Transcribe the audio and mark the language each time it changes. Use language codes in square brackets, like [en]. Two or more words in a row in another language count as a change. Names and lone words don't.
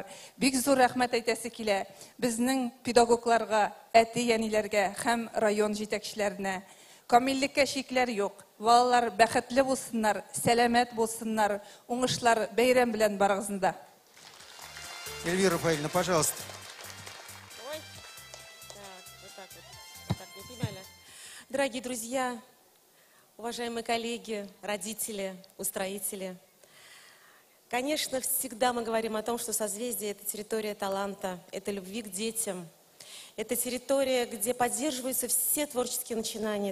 [tt] Бик зур рәхмәт әйтәсе килә безнең педагогларга, әти-әниләргә һәм район җитәкчеләренә. Камиллеккә шикләр юк. Балалар бәхетле булсыннар, сәламәт булсыннар, уңышлар бәйрәм белән барыгызда. [ru] Эльвира Рафаэльевна, пожалуйста. Дорогие друзья, уважаемые коллеги, родители, устроители, конечно, всегда мы говорим о том, что созвездие – это территория таланта, это любви к детям, это территория, где поддерживаются все творческие начинания.